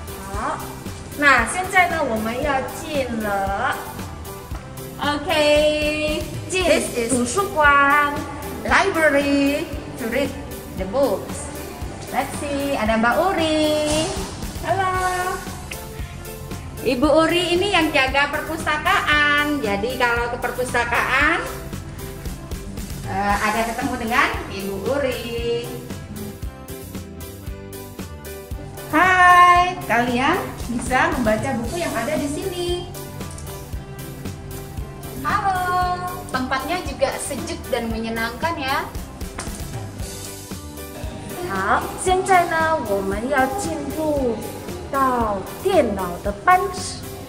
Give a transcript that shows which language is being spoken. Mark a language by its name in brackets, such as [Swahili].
[Chinese] 好，那现在呢，我们要进了 [English] Okay. [Chinese] 进 [English] This is [Chinese] 图书馆。 [English] library to read the books. Let's see, [Indonesian] ada Mbak Uri. Halo. Ibu Uri ini yang jaga perpustakaan. Jadi kalau ke perpustakaan ada ketemu dengan Ibu Uri. Hai, kalian bisa membaca buku yang ada di sini. Halo, tempatnya juga sejuk dan menyenangkan ya. [Chinese] 好，现在呢，我们要进入到电脑的班室。